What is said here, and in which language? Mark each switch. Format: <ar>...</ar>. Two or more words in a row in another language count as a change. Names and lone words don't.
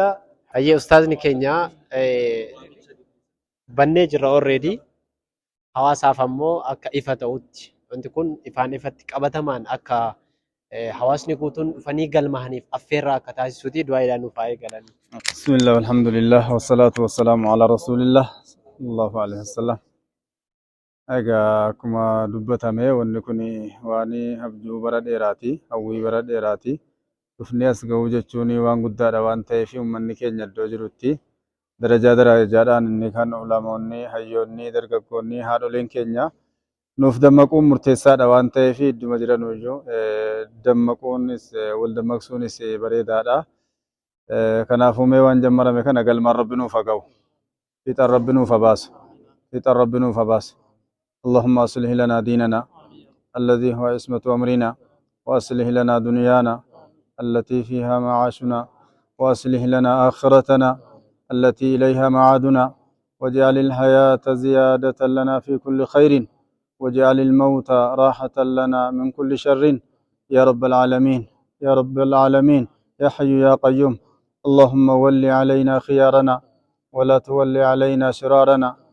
<om>Hayyee ustaazni keenya bannee jirra already hawaasaaf ammoo akka ifa ta'utti wanti kun ifaan ifatti qabatamaan akka hawaasni guutuun dhufanii galmaa'aniif affeerraa akka taasisuuti du'aadhaan nuuf haa eegalanii.</om> <ar>بسم الله الحمد لله والصلاة والسلام على رسول الله صلى الله عليه وسلم.</ar> <om>Egaa akkuma dubbatame wanni kun waan abjuu bara dheeraati, hawwii bara dheeraati. Dhufnee as ga'uu jechuun waan guddaadha waan ta'eef uummanni keenya iddoo jirutti darajaadhaan inni kan ulamoonni, hayyoonni, dargaggoonni, haadholeen keenya nuuf dammaquun murteessaadha waan ta'eef idduma jiranuyyuu dammaquunis wal dammaqsuunis bareedaadha. kanaafuu mee waan jammarame kana galmaan rabbi nuuf haa ga'u fixaan rabbi nuuf haa baasu fixaan rabbi nuuf haa baasu</om> <ar>اللهم أصلح لنا ديننا الذي هو عصمة أمرنا وأصلح لنا دنيانا التي فيها معاشنا وأصلح لنا آخرتنا التي إليها معادنا واجعل الحياة زيادة لنا في كل خير واجعل الموت راحة لنا من كل شر يا رب العالمين يا رب العالمين يا حي يا قيوم اللهم ول علينا خيارنا ولا تول علينا شرارنا</ar>